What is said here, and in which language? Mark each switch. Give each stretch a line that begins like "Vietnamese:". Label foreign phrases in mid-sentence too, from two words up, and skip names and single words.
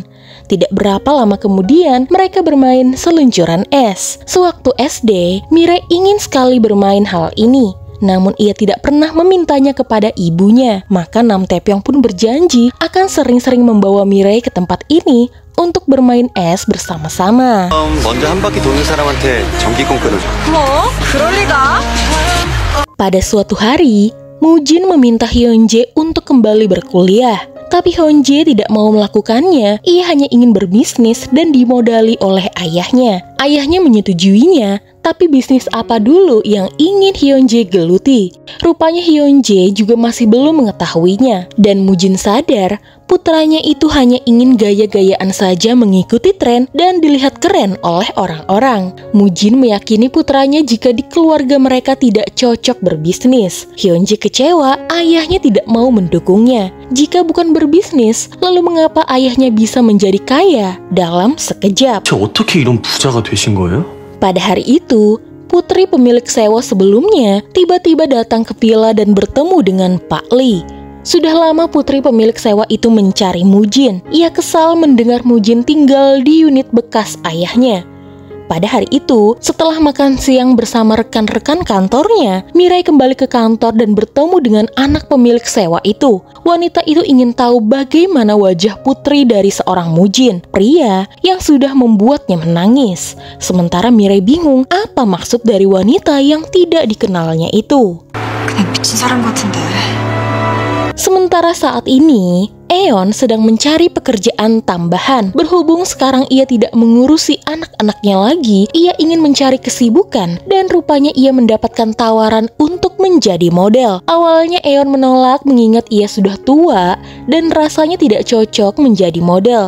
Indonesian: Tidak berapa lama kemudian mereka bermain seluncuran es. Sewaktu SD, Mirei ingin sekali bermain hal ini. Namun ia tidak pernah memintanya kepada ibunya. Maka Nam Taepyeong pun berjanji akan sering-sering membawa Mirei ke tempat ini untuk bermain es bersama-sama.
Korean: 먼저 한 바퀴 도는 사람한테 전기권 끊어줘. 뭐? 그럴 리가?
Indonesian: Pada suatu hari, Mujin meminta Hyunjae untuk kembali berkuliah. Tapi Hyunjae tidak mau melakukannya, ia hanya ingin berbisnis dan dimodali oleh ayahnya. Ayahnya menyetujuinya, tapi bisnis apa dulu yang ingin Hyunjae geluti? Rupanya Hyunjae juga masih belum mengetahuinya. Dan Mujin sadar, putranya itu hanya ingin gaya-gayaan saja mengikuti tren dan dilihat keren oleh orang-orang. Mujin meyakini putranya jika di keluarga mereka tidak cocok berbisnis. Hyunjae kecewa, ayahnya tidak mau mendukungnya. Jika bukan berbisnis, lalu mengapa ayahnya bisa menjadi kaya dalam sekejap?
Korean: 어떻게 이런 부자가 되신 거예요?
Indonesian: Pada hari itu, putri pemilik sewa sebelumnya tiba-tiba datang ke villa dan bertemu dengan Pak Lee. Sudah lama putri pemilik sewa itu mencari Mujin. Ia kesal mendengar Mujin tinggal di unit bekas ayahnya. Pada hari itu, setelah makan siang bersama rekan-rekan kantornya, Mirei kembali ke kantor dan bertemu dengan anak pemilik sewa itu. Wanita itu ingin tahu bagaimana wajah putri dari seorang Mujin, pria yang sudah membuatnya menangis. Sementara Mirei bingung apa maksud dari wanita yang tidak dikenalnya itu.
Korean: 그냥 미친 사람 같은데.
Indonesian: Sementara saat ini, Eon sedang mencari pekerjaan tambahan. Berhubung sekarang ia tidak mengurusi anak-anaknya lagi, ia ingin mencari kesibukan dan rupanya ia mendapatkan tawaran untuk menjadi model. Awalnya Eon menolak mengingat ia sudah tua dan rasanya tidak cocok menjadi model.